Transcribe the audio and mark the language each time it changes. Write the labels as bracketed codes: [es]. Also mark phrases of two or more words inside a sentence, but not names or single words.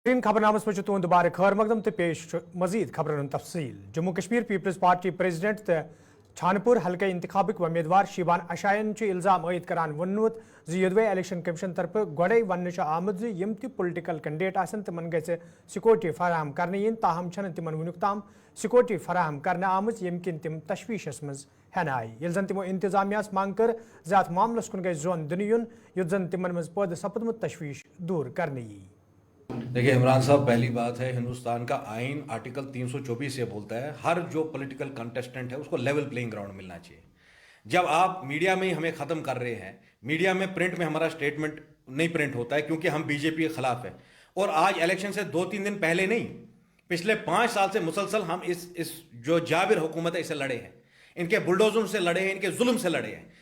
[ks] इन खबरनामस में तुंद बार खैर मकदम तो पेश मजीद खबरन तफसील। जम्मू कश्मीर पीपल्स पार्टी प्रेसिडेंट तो छानपुर हल्के इंतखाबिक उम्मीदवार शीबान अशायन इल्जाम आयद करान वोनमुत योदवे इलेक्शन कमीशन तरफ गोड़े वन आमद यम त [en] political candidate [ks] आसन तिमन गि सिक्योरिटी फराहम करने इन ताहम छन तिमन वुनुक ताम सिक्योरिटी फराहम करने आमज यम किन तिम तशवीशस मज हेन आई ये जन तिमो इंतजामियास मांग कर ज़ात मामलस कुन गई जोन दिन युन युत जन तिमन मज पद सपदमुत तशवीश दूर करने यी। [hi] देखिए इमरान साहब, पहली बात है हिंदुस्तान का आइन आर्टिकल 324 ये बोलता है हर जो [en] political contestant [hi] है उसको [en] level playing ground [hi] मिलना चाहिए। जब आप मीडिया में ही हमें ख़त्म कर रहे हैं, मीडिया में प्रिंट में हमारा स्टेटमेंट नहीं प्रिंट होता है क्योंकि हम बीजेपी के खिलाफ है, और आज इलेक्शन से 2-3 दिन पहले नहीं, पिछले 5 साल से मुसलसल हम इस जो जाबिर हुकूमत है इससे लड़े हैं, इनके बुलडोजरों से लड़े हैं, इनके जुल्म से लड़े हैं।